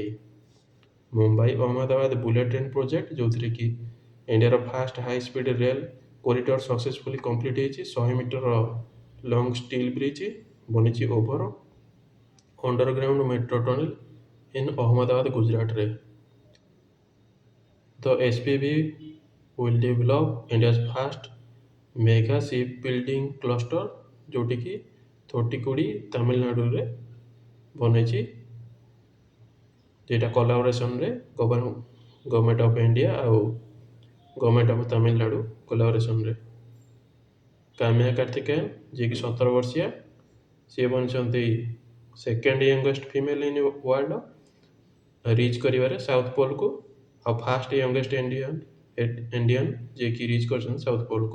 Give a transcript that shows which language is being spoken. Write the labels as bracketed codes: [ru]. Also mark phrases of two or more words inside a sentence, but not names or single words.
[or] ମୁମ୍ବାଇ ଅହମ୍ମଦାବାଦ [en] bullet train project [or] ଯେଉଁଥିରେ କି ଇଣ୍ଡିଆର [en] first high speed rail corridor successfully complete [or] ହେଇଛି। [en] 100 meter long steel bridge ବନିଛି over underground metro tunnel in ଅହମ୍ମଦାବାଦ ଗୁଜରାଟରେ। the SPV will develop India's first mega ship building cluster [or] ଯେଉଁଠିକି ଥୋଟିକୁଡ଼ି ତାମିଲନାଡୁରେ ବନେଇଛି ଯେଟା କୋଲାବୋରେସନରେ [en] government of India [or] ଆଉ [en] government of Tamil Nadu [or] କୋଲାବୋରେସନରେ। କାମ୍ୟା କାର୍ତିକେୟନ ଯିଏକି 17 ବର୍ଷିଆ ସିଏ ବନିଛନ୍ତି [en] second youngest female in world [or] ରିଚ୍ କରିବାରେ ସାଉଥ ପୋଲକୁ ଆଉ [en] first youngest Indian [or] ଯିଏକି ରିଚ୍ କରିଛନ୍ତି ସାଉଥ ପୋଲକୁ।